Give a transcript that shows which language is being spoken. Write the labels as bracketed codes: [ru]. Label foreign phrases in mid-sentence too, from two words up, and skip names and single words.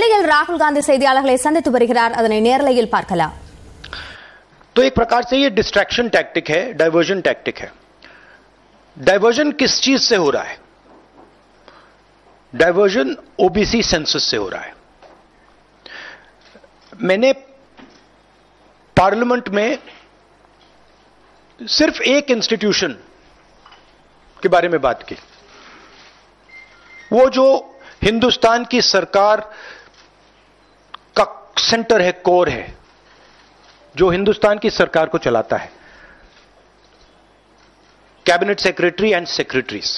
[ta] முதலமைச்சர் ராகுல் காந்தி செய்தியாளர்களை சந்தித்து வருகிறார். அதனை நேரலையில் பார்க்கலாம். [hi] तो एक प्रकार से ये [en] distraction tactic [hi] है, [en] diversion tactic [hi] है. डाइवर्जन किस चीज से हो रहा है? डाइवर्जन [en] OBC census [hi] से हो रहा है. मैंने पार्लियामेंट में सिर्फ एक इंस्टीट्यूशन के बारे में बात की, वो जो हिंदुस्तान की सरकार का सेंटर है, कोर है, जो हिंदुस्तान की सरकार को चलाता है, [en] cabinet secretary and secretaries.